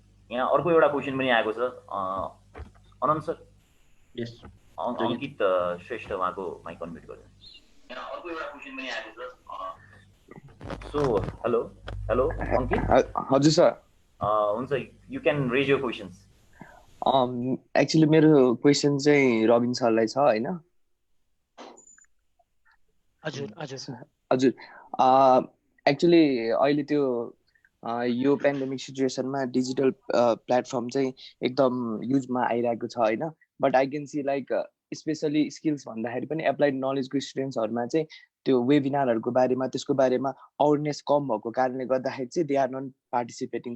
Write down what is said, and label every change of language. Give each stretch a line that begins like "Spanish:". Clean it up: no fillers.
Nepali: यहाँ अर्को एउटा क्वेसन पनि आएको छ अनन्त सर।
English: यस
Nepali: अङ्कित श्रेष्ठ उहाँको माइक अनम्युट गरिदिनुहोस्। यहाँ अर्को एउटा क्वेसन पनि आएको छ।
English: So hello Ankit.
Nepali: हजुर सर।
English: हुन्छ, you can raise your questions.
Nepali: Actually मेरो क्वेसन चाहिँ रबिन सरलाई छ हैन। हजुर एक्चुअली अहिले त्यो यो पेन्डेमिक सिचुएसनमा डिजिटल प्लेटफर्म चाहिँ एकदम युजमा आइरहेको छ हैन।
English: but I can see like
Nepali: specially skills भन्दाखेरि पनि एप्लाइड नलेजको स्टुडेन्ट्सहरूमा चाहिँ त्यो वेबिनारहरूको बारेमा त्यसको बारेमा अवेरनेस कम भएको कारणले गर्दाखेरि चाहिँ
English: They are not participating.